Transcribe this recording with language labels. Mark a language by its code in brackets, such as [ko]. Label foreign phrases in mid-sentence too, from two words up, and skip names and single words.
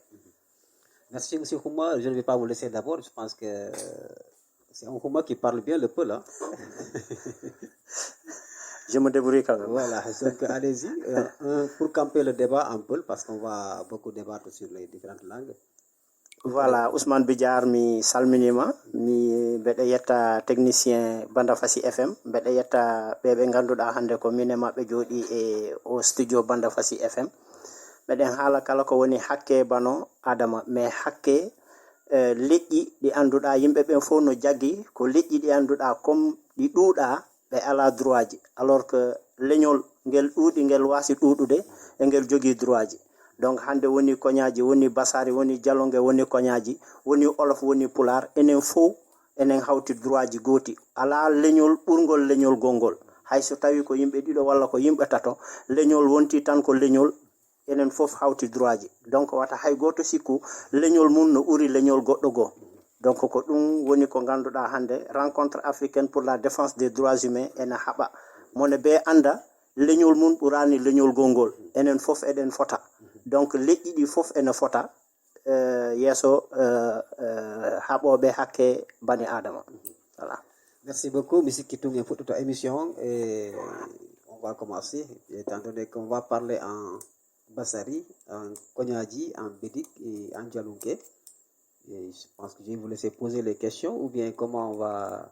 [fr] Merci M. Khouma. Je ne vais pas vous laisser d'abord. Je pense que c'est un Khouma qui parle bien le peu là. Je me débrouille quand même. Voilà, donc allez-y. Pour camper le débat un peu, parce qu'on va beaucoup débattre sur les différentes langues. Voilà, [ff] Ousmane Bidjar mi salminima, mi beɗe yetta technicien Banda Fassi FM, beɗe yetta ɓeɓe ganduɗa hande ko mine maɓɓe jooɗi e [fr] au studio [ff] Banda Fassi FM. Meɗen haala kala ko woni hakke bano adama, mais hakke leƴƴi ɗi annduɗaa yimɓe ɓen fof no jaggi ko leƴƴi ɗi annduɗaa comme ɗi ɗuuɗaa ɓe alaa droit ji [fr] alors que [ff] leñol ngel ɗuuɗi ngel waasi ɗuuɗude e ngel jogii droit ji. Donc hannde woni koñaaji, woni basari, woni jalonge, woni koñaaji, woni olof, woni pular, enen fof enen hawti droit ji gooti. Alaa leñol ɓurngol leñol gongol. Hay so tawii ko yimɓe ɗiɗo walla ko yimɓe tato, leñol wontii tan ko leñol, enen fof hawti droit ji. Donc wata hay gooto sikku leñol mum no ɓuri leñol goɗɗo goo. Donc ko ɗum woni ko ngannduɗaa hannde [fr] rencontre africaine pour la défense des droits humains [ff] ene haɓa mone ɓe annda leñol mum ɓuraani leñol gongol. Enen fof eɗen fota. Donc leƴƴi ɗi fof ene fota yeeso haɓoɓe hakke bani adama. [fr] Voilà. Merci beaucoup, M. Kitung, pour toute émission. Et on va commencer, étant donné qu'on va parler en Bassari, en Konyadji, en Bédik et en Djalouké. Et je pense que je vais vous laisser poser les questions, ou bien comment on va...